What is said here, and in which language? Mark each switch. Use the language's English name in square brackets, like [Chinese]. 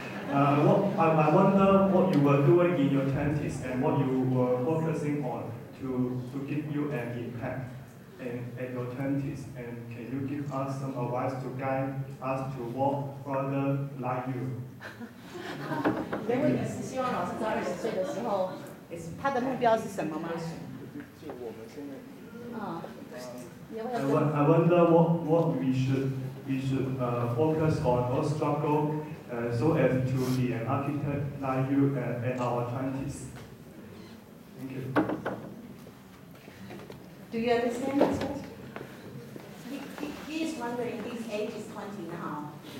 [English] I wonder what you were doing in your 20s and what you were focusing on to give you an impact at your 20s, and can you give us some advice to guide us to walk further like you? [Chinese] 你的问题是希望老师在20岁的时候，他的目标是什么吗？ [English] I wonder what we should focus on or struggle so as to be an architect like you at our 20s. Thank you. Do you understand this question? He is wondering, his age is 20 now.